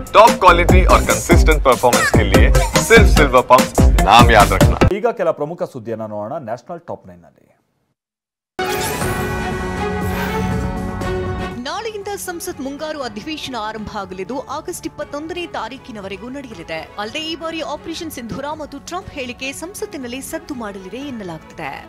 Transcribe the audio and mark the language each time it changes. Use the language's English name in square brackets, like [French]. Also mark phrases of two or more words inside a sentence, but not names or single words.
[English] top quality [Hindi] और [English] consistent performance [Hindi] के लिए सिर्फ सिल्वर पंप नाम याद रखना। [Kannada] ಈಗ ಕೆಲ ಪ್ರಮುಖ ಸುದ್ದಿಯನ್ನು ನೋಡೋಣ ನ್ಯಾಷನಲ್ ಟಾಪ್ 9 ನಲ್ಲಿ. ನಾಳೆಯಿಂದ ಸಂಸತ್ ಮುಂಗಾರು ಅಧಿವೇಶನ ಆರಂಭ ಆಗಲಿದ್ದು ಆಗಸ್ಟ್ 21ನೇ ತಾರೀಕಿನವರೆಗೂ ನಡೆಯಲಿದೆ. ಅಲ್ಲದೆ ಈ ಬಾರಿ ಆಪರೇಷನ್ ಸಿಂಧೂರ ಮತ್ತು ಟ್ರಂಪ್ ಹೇಳಿಕೆ ಸಂಸತ್ತಿನಲ್ಲಿ ಸದ್ದು ಮಾಡಲಿದೆ ಎನ್ನಲಾಗುತ್ತಿದೆ.